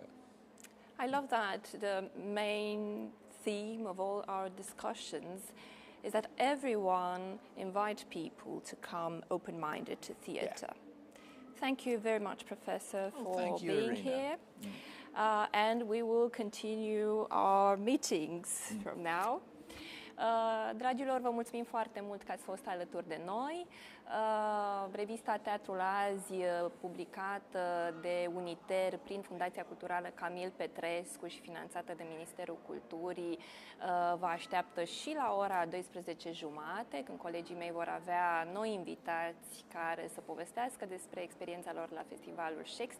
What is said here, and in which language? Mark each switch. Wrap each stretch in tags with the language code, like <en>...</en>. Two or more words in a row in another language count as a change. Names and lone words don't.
<en>I love that the main theme of all our discussions is that everyone invite people to come open-minded to theatre. Yeah. Thank you very much, Professor, for being Irina. here. And we will continue our meetings from now.</en> <ro>Dragilor, vă mulțumim foarte mult că ați fost alături de noi. Revista Teatrul Azi, publicată de Uniter prin Fundația Culturală Camil Petrescu și finanțată de Ministerul Culturii, vă așteaptă și la ora 12:30, când colegii mei vor avea noi invitați care să povestească despre experiența lor la Festivalul Shakespeare.</ro>